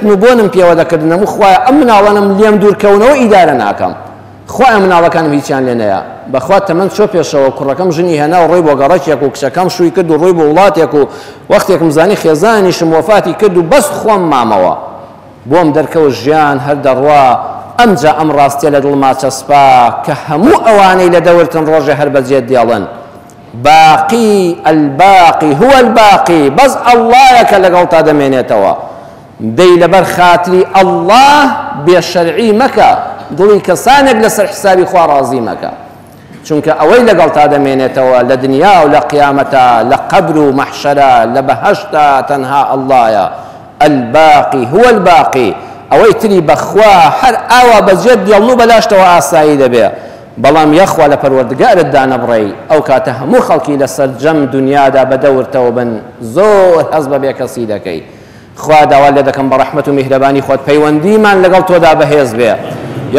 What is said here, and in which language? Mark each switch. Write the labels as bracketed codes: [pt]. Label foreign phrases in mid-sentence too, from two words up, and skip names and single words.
[ckb] و بۆنم پێوە دەکردن ئەموو خوایە ئەم مناڵانم لێم دوورکەونەوە ئیدارە ناکەم خوایە مناڵەکانم هیچیان لێ نەیە بەخوا تەمەند چۆ پێشەوە کوڕەکەم ژنی هێنا و ڕۆی بۆ گەڕەکێک و کچەکەم شووی کرد و ڕۆی بۆ وڵاتێک و وەختێکم زانی خێزانیشم وەفاتی کرد و بەس خۆم مامەوە بۆم دەرکەوت ژیان هەر دەڕوا ئەمجا ئەم ڕاستیە لە دڵما چەسپا کە هەموو ئەوانەی لە دەورتن ڕۆژێ هەر بەجێ دێڵن [ar] باقی الباقی هو الباقی [ckb] بەس ئەڵڵایەکە لەگەڵ تا دەمێنێتەوە دەی لەبەر خاتری ئەڵڵاه بێشەرعی مەکە دڵی کەسانێک لەسەر حسابی خوا ڕازی مەکە چونکە ئەوەی لەگەڵ تا دەمێنێتەوە لە دنیا و لە قیامەتە لە قەبر و مەحشەرە لە بەهەشتا تەنها ئەڵڵایە [ar] الباقی هو الباقی [ckb] ئەوەی تری بەخوا هەر ئاوا بەجێت دێڵن و بەلاشتەوە ئاسایی دەبێ بەڵام یەخوا لە پەروەردگارتدا نەبڕێی ئەو کاتە هەموو خەڵکی لەسەر جەم دنیادا بەدەورتەوە بن زۆر هەز بە بێکەسی دەکەی خوا داوا لێ دەکەم بە ڕەحمەت و میهرەبانی خۆت پەیوەندیمان لەگەڵ تۆدا بەهێز بێ یا